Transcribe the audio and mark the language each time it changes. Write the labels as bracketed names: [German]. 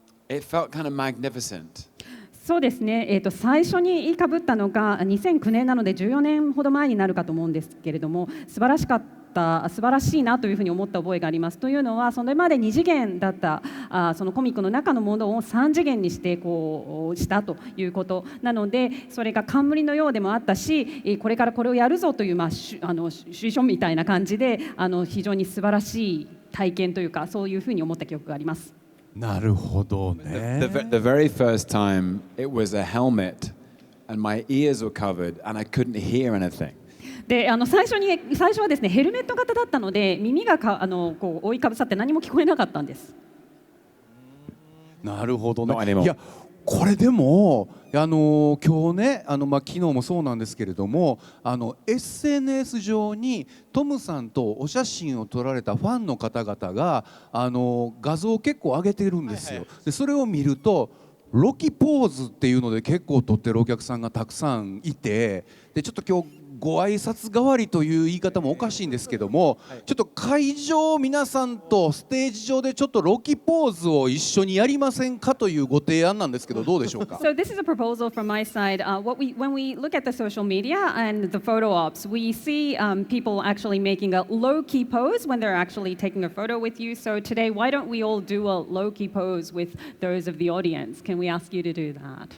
[English] It felt kind of magnificent. [Japanese] そうですね、最初に被ったのが2009年なので14年ほど前になるかと思うんですけれども、素晴らしいなというふうに思った覚えがあります。というのはそれまで2次元だったそのコミックの中のものを3次元にしてしたということなので、それが冠のようでもあったし、これからこれをやるぞというシチュエーションみたいな感じで非常に素晴らしい体験というか、そういうふうに思った記憶があります。なるほどね。 [English] The very first time it was a helmet and my ears were covered and I couldn't hear anything. [Japanese] で最初はですね、ヘルメット型だったので耳が覆いかぶさって何も聞こえなかったんです。なるほどね。いやこれでも今日ね昨日もそうなんですけれどもSNS 上にトムさんとお写真を撮られたファンの方々が画像を結構上げてるんですよ。でそれを見るとロキポーズっていうので結構撮ってるお客さんがたくさんいて、でちょっと今日ご挨拶代わりという言い方もおかしいんですけども、ちょっと会場皆さんとステージ上でちょっとロキポーズを一緒にやりませんかというご提案なんですけど、どうでしょうか。 [English] So this is a proposal from my side. When we look at the social media and the photo ops, we see people actually making a low-key pose when they're actually taking a photo with you. So today, why don't we all do a low-key pose with those of the audience? Can we ask you to do that?